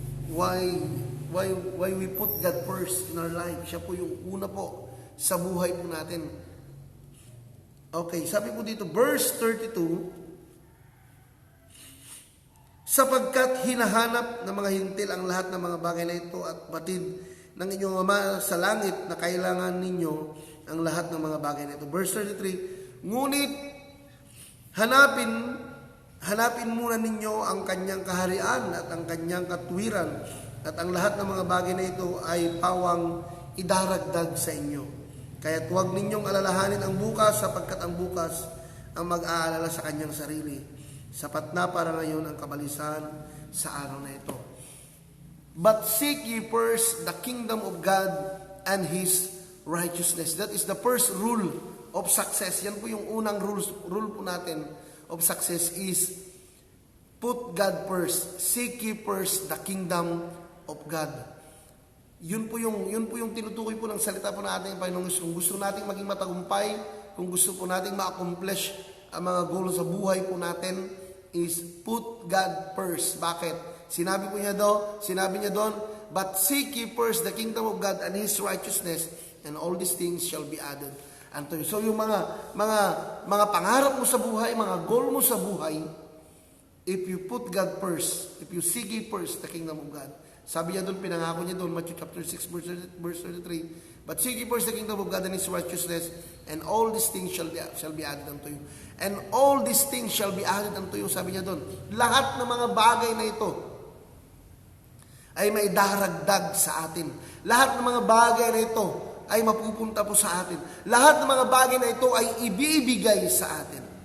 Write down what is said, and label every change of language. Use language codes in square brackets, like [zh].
[en] Why we put God first in our life. [tl] Siya po yung una po sa buhay po natin. Okay, sabi po dito, verse 32, sapagkat hinahanap ng mga hintil ang lahat ng mga bagay na ito at batid ng inyong Ama sa langit na kailangan ninyo ang lahat ng mga bagay na ito. Verse 33, ngunit hanapin muna ninyo ang kanyang kaharian at ang kanyang katuwiran, at ang lahat ng mga bagay na ito ay pawang idaragdag sa inyo. Kaya't huwag ninyong alalahanin ang bukas, sapagkat ang bukas ang mag-aalala sa kanyang sarili. Sapat na para ngayon ang kabalisan sa araw na ito. But seek ye first the kingdom of God and His righteousness. [en] That is the first rule of success. [tl] Yan po yung unang rule po natin [en] of success is put God first. Seek ye first the kingdom of God. [tl] Yun po yung tinutukoy po ng salita po natin, Panginoon. Kung gusto nating maging matagumpay, kung gusto po nating ma-accomplish ang mga goals sa buhay po natin, [en] is put God first. [tl] Bakit? Sinabi niya doon, [en] but seek ye first the kingdom of God and His righteousness, and all these things shall be added unto you. [tl] So yung mga pangarap mo sa buhay, [en] mga goal mo sa buhay, if you put God first, if you seek ye first the kingdom of God. [tl] Sabi niya doon, pinangako niya doon, [en] Matthew chapter 6 verse 33, but seek ye first the kingdom of God and His righteousness, and all these things shall be added unto you. And all these things shall be added unto you. [tl] Sabi niya doon, lahat ng mga bagay na ito ay may daragdag sa atin. Lahat ng mga bagay na ito ay mapupunta po sa atin. Lahat ng mga bagay na ito ay ibibigay sa atin.